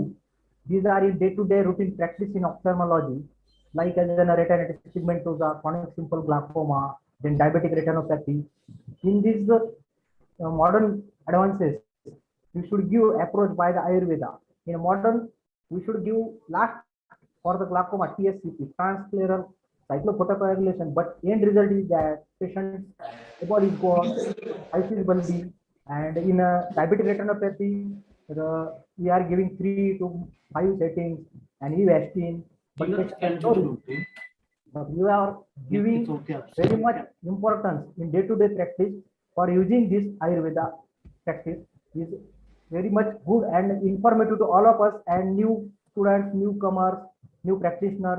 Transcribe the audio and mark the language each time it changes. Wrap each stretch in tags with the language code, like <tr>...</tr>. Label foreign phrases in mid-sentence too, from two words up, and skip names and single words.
<en>These are in day-to-day routine practice in ophthalmology, like as an retinitis pigmentosa, chronic simple glaucoma, then diabetic retinopathy. In these modern advances, we should give approach by the Ayurveda. In modern, we should give last for the glaucoma, TSCP, transscleral cyclophotocoagulation, but end result is that patient's body is gone, eyes is bulgy, and in a diabetic retinopathy, we are giving 3 to 5 settings and Avastin, but you are giving very much importance in day-to-day practice for using this Ayurveda practice is very much good and informative to all of us and new students, newcomers, new practitioners.</en>